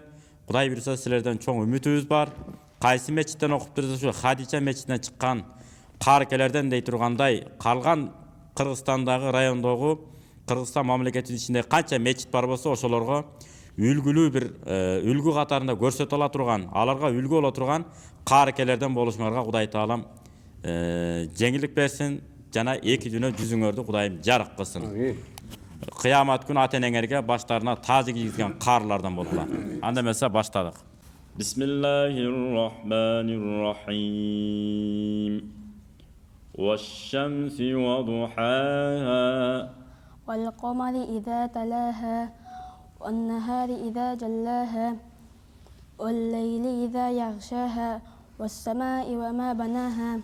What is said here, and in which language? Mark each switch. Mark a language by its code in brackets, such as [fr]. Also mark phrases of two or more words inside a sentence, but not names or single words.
[ky] Кудай буйруса силерден чоң үмүтүбүз бар. Кайсы мечиттен окуп турсуз, ушу Хадича мечитинен чыккан кааркелерден дей тургандай, калган Кыргызстандагы райондогу Кыргызстан мамлекетинин ичинде канча мечит бар болсо, ошолорго үлгүлүү бир үлгү катарында көрсөтө ала турган, аларга үлгү боло турган кааркелерден болушуңарга Кудай Таалам жеңилдик берсин жана эки дүйнө жүзүңөрдү Кудайым жарык кылсын. Кыямат күнү ата-энеңерге баштарына таажы кийгизген каарылардан болгула. Анда эмесе баштадык. [ar] بسم الله الرحمن الرحيم. والشمس وضحاها. والقمر إذا تلاها والنهار إذا جلاها والليل إذا يغشاها والسماء وما بناها